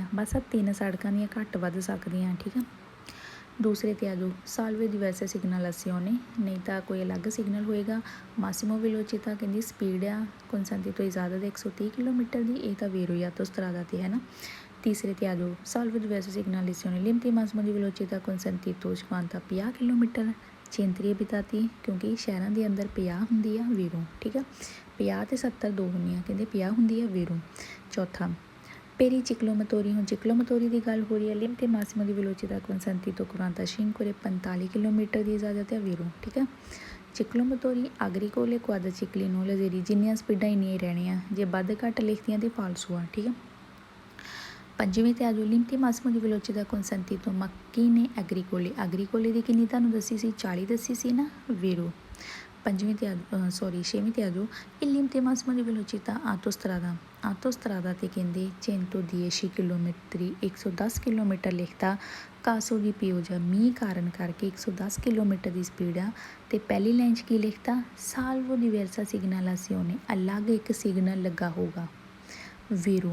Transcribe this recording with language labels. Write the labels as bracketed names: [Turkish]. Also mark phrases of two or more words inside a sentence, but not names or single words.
[Punjabi] ਬਸ ਆਹ ਤਿੰਨ ਸੜਕਾਂ ਦੀਆਂ ਘੱਟ ਵੱਧ ਸਕਦੀਆਂ, ਠੀਕ ਆ। ਦੂਸਰੇ 'ਤੇ ਆ ਜਾਓ, [Italian] salve di vese [Punjabi] ਸਿਗਨਲ ਅਸੀਂ ਉਹਨੇ, ਨਹੀਂ ਤਾਂ ਕੋਈ ਅਲੱਗ ਸਿਗਨਲ ਹੋਏਗਾ। [Italian] massimo velocità [Punjabi] ਕਹਿੰਦੀ ਸਪੀਡ ਆ ਕੌਂਸੈਂਟੀ ਤੋਂ ਇਜਾਜ਼ਤ 130 ਕਿਲੋਮੀਟਰ ਦੀ, ਇਹ ਤਾਂ ਵੇਰੋ ਆਟੋਸਟਰਾਦਾ 'ਤੇ, ਹੈ ਨਾ। ਤੀਸਰੇ 'ਤੇ ਆ ਜਾਓ, [Italian] salve di vese segnalizione limiti massimo di velocità consentito 50 ਕਿਲੋਮੀਟਰ। centri abitati [Punjabi] ਕਿਉਂਕਿ ਸ਼ਹਿਰਾਂ ਦੇ ਅੰਦਰ 50 ਹੁੰਦੀ ਆ ਵੀਰੋ, ਠੀਕ ਆ। 50 ਅਤੇ 70 ਦੋ ਹੁੰਦੀਆਂ, ਕਹਿੰਦੇ 50 ਹੁੰਦੀ ਆ ਵੀਰੋ। ਚੌਥਾ [Italian] per i ciclomotori, [Punjabi] ਹੁਣ ਚਿਕਲੋਮਤੋਰੀ ਦੀ ਗੱਲ ਹੋ ਰਹੀ ਹੈ। [Italian] limiti massimo di velocità consentito [Punjabi] 45 ਕਿਲੋਮੀਟਰ ਦੀ ਇਜਾਜ਼ਤ ਹੈ ਵੀਰੋ, ਠੀਕ ਆ। [Italian] ciclomotori, agricole, quadricicli, noleggeri, [Punjabi] ਜਿੰਨੀਆਂ ਸਪੀਡਾਂ ਇੰਨੀਆਂ ਹੀ ਰਹਿਣੀਆਂ, ਜੇ ਵੱਧ ਘੱਟ ਲਿਖਤੀਆਂ ਤਾਂ ਫਾਲਸੂ ਆ, ਠੀਕ ਆ। ਪੰਜਵੀਂ 'ਤੇ ਆ ਜਾਓ, [Italian] limiti massimo di velocità consentito macchine agricole, [Punjabi] ਆਗਰੀਕੋਲੇ ਦੀ ਕਿੰਨੀ ਤੁਹਾਨੂੰ ਦੱਸੀ ਸੀ? 40 ਦੱਸੀ ਸੀ ਨਾ ਵੀਰੋ। ਪੰਜਵੀਂ 'ਤੇ ਛੇਵੀਂ 'ਤੇ ਆ ਜਾਓ, [Italian] il limiti massimo di velocità [Punjabi] ਆਟੋਸਟਰਾਦਾ 'ਤੇ ਕਹਿੰਦੇ 110 ਕਿਲੋਮੀਟਰ 110 ਕਿਲੋਮੀਟਰ ਲਿਖਤਾ। [Italian] caso di pioggia, [Punjabi] ਮੀਂਹ ਕਾਰਨ ਕਰਕੇ 110 ਕਿਲੋਮੀਟਰ ਦੀ ਸਪੀਡ ਆ। ਅਤੇ ਪਹਿਲੀ ਲਾਈਨ 'ਚ ਕੀ ਲਿਖਤਾ? [Italian] salvo di versa segnalazione, [Punjabi] ਅਲੱਗ ਇੱਕ ਸਿਗਨਲ ਲੱਗਾ ਹੋਊਗਾ ਵੀਰੋ।